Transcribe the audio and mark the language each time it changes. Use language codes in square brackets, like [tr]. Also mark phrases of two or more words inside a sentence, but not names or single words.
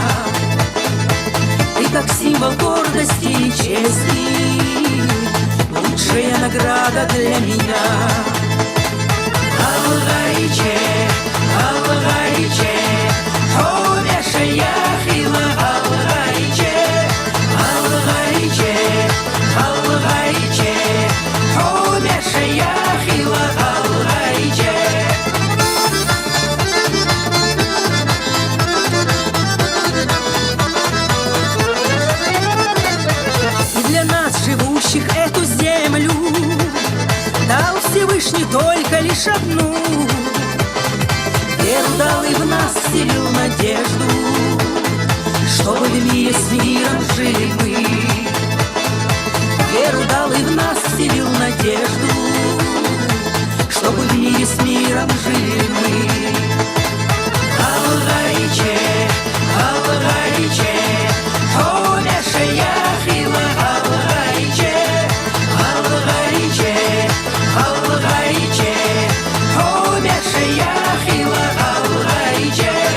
[ru] Ты как символ гордости и чести, лучшая награда для меня. [inh] Галгайче, галгайче, хомеше яхила галгайче, галгайче, галгайче, хомеше яхила галгайче. [ru] И для нас, живущих эту землю, дал Всевышний только лишь одну. Веру дал и в нас вселил надежду, чтобы в мире с миром жили мы. Веру дал и в нас вселил надежду, чтобы в мире с миром жили мы. [inh] Галгайче, галгайче, хомеше яхила галгайче, галгайче, галгайче, хомеше яхила галгайче.